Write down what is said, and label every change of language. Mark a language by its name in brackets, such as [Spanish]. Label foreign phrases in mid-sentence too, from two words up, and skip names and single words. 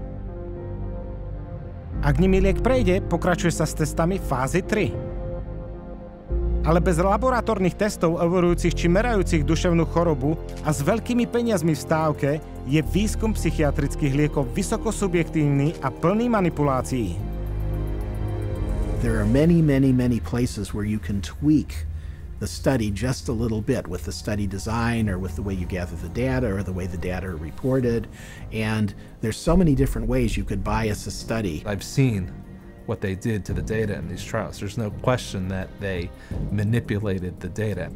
[Slovak] Ak nimi liek prejde, pokračuje sa s testami fázy 3. Ale bez laboratórnych testov overujúcich či merajúcich duševnú chorobu a s veľkými peniazmi v stávke je výskum psychiatrických liekov vysoko subjektívny a plný manipulácií. [English] There are many places where you can tweak the study just a little bit with the study design or with the way you gather the data or the way the data are reported. And there's so many different ways you could bias a study. I've seen what they did to the data in these trials. There's no question that they manipulated the data.